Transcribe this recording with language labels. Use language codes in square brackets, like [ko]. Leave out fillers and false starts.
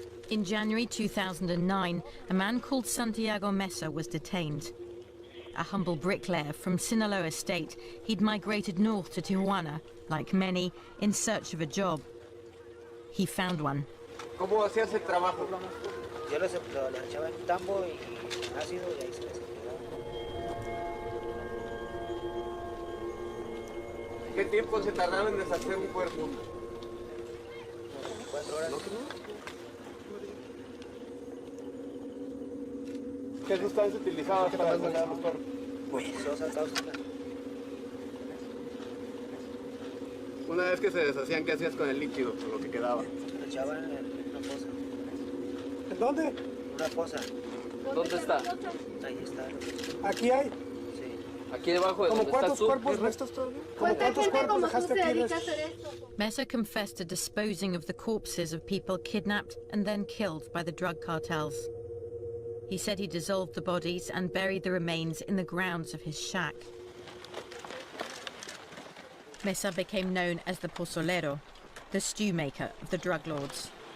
[en] In January 2009, a man called Santiago Mesa was detained. A humble bricklayer from Sinaloa State, he'd migrated north to Tijuana, like many, in search of a job. He found one. [es] ¿Cómo hacías el trabajo? Yo lo echaba en tambo y ácido y ahí se les quedaba. ¿Qué tiempo se tardaron en deshacer un cuerpo? 4 horas. ¿Qué sustancia utilizabas para deshacer los cuerpos? Pues sosa cáustica. Una vez que se deshacían, ¿qué hacías con el líquido, con lo que quedaba? Lo echaban en una fosa. ¿En dónde? Una fosa. ¿Dónde está? Ahí está. ¿Aquí hay? Sí. ¿Aquí debajo de donde está el sur? ¿Cuántos cuerpos restos todavía? ¿Cuántos cuerpos dejaste aquí restos? [en] Mesa confessed to disposing of the corpses of people kidnapped and then killed by the drug cartels. He said he dissolved the bodies and buried the remains in the grounds of his shack. Mesa became known as the pozolero, the stew maker of the drug lords.